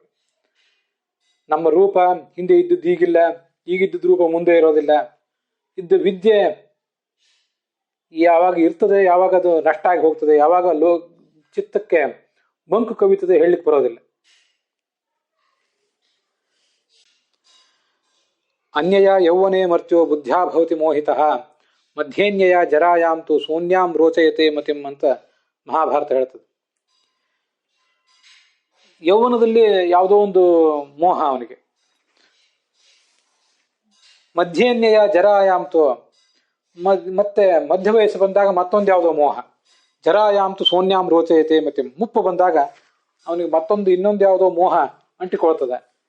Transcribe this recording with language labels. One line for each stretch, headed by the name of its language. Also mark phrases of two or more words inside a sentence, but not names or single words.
Kannada: ನಮ್ಮ ರೂಪ ಹಿಂದೆ ಇದ್ದದ್ದು ಈಗಿಲ್ಲ, ಈಗಿದ್ದದ್ದು ರೂಪ ಮುಂದೆ ಇರೋದಿಲ್ಲ, ಇದ್ದ ವಿದ್ಯೆ ಯಾವಾಗ ಇರ್ತದೆ, ಯಾವಾಗ ಅದು ನಷ್ಟ ಆಗಿ ಹೋಗ್ತದೆ, ಯಾವಾಗ ಚಿತ್ತಕ್ಕೆ ಮಂಕು ಕವಿತದೆ ಹೇಳಲಿಕ್ಕೆ ಬರೋದಿಲ್ಲ.
Sanskrit: ಅನ್ಯಯ ಯೌವನೆ ಮರ್ತ್ಯೋ ಬುದ್ಧ್ಯಾ ಭವತಿ ಮೋಹಿತಃ ಮಧ್ಯೇನ್ಯಯ ಜರಾಯಾಂತು ಶೂನ್ಯಾಂ ರೋಚಯತೆ ಮತಿಂ
Kannada: ಅಂತ ಮಹಾಭಾರತ ಹೇಳ್ತದೆ. ಯೌವನದಲ್ಲಿ ಯಾವುದೋ ಒಂದು ಮೋಹ ಅವನಿಗೆ,
Sanskrit: ಮಧ್ಯೇನ್ಯಯ ಜರಾಯಾಂತು
Kannada: ಮತ್ತೆ ಮಧ್ಯ ವಯಸ್ಸು ಬಂದಾಗ ಮತ್ತೊಂದು ಯಾವುದೋ ಮೋಹ,
Sanskrit: ಜರಾಯಾಂತು ಶೂನ್ಯಾಂ ರೋಚಯತೆ ಮತಿಂ,
Kannada: ಮುಪ್ಪು ಬಂದಾಗ ಅವನಿಗೆ ಮತ್ತೊಂದು ಇನ್ನೊಂದು ಯಾವುದೋ ಮೋಹ ಅಂಟಿಕೊಳ್ತದೆ.